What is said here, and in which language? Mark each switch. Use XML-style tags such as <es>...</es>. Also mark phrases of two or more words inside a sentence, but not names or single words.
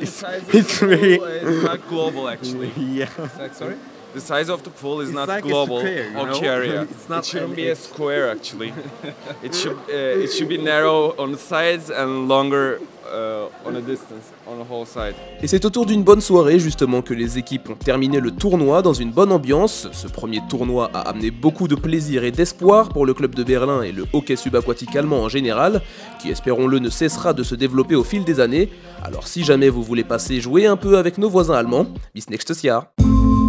<en>and it's very. It's not global actually. Yeah. Sorry. The size of the pool is not like global hockey area. It shouldn't be a square actually. It should be narrow on the sides and longer on a distance on the whole side.</en> <fr>Et c'est autour d'une bonne soirée justement que les équipes ont terminé le tournoi dans une bonne ambiance. Ce premier tournoi a amené beaucoup de plaisir et d'espoir pour le club de Berlin et le hockey subaquatique allemand en général, qui espérons-le ne cessera de se développer au fil des années. Alors si jamais vous voulez passer jouer un peu avec nos voisins allemands,</fr> <de>bis nächstes Jahr.</de>